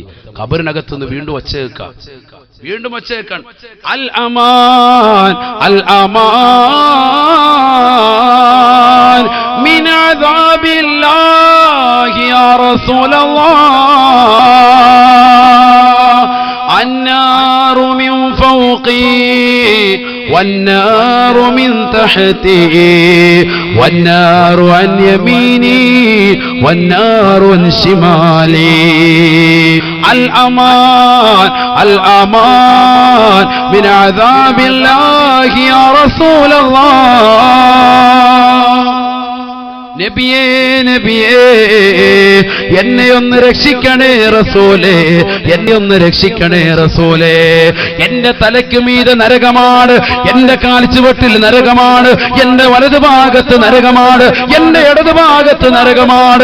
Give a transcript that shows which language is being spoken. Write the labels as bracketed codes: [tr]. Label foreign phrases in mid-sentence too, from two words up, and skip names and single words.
[ml] ഖബറിനകത്തുനിന്ന് വീണ്ടും ഒച്ചേക്കാം, വീണ്ടും ഒച്ചേക്കാൻ. [ar] الأمان الأمان من عذاب الله يا رسول الله. النار من فوقي والنار من تحتي والنار عن يميني والنار عن شمالي الأمان الأمان من عذاب الله يا رسول الله. [ml] നബിയേ നബിയേ എന്നെ ഒന്ന് രക്ഷിക്കണേ റസൂലേ, എന്നെ ഒന്ന് രക്ഷിക്കണേ റസൂലേ. എന്റെ തലയ്ക്ക് മീതെ നരകമാണ്, എന്റെ കാൽച്ചുവട്ടിൽ നരകമാണ്, എന്റെ വലതുഭാഗത്ത് നരകമാണ്, എന്റെ ഇടതുഭാഗത്ത് നരകമാണ്.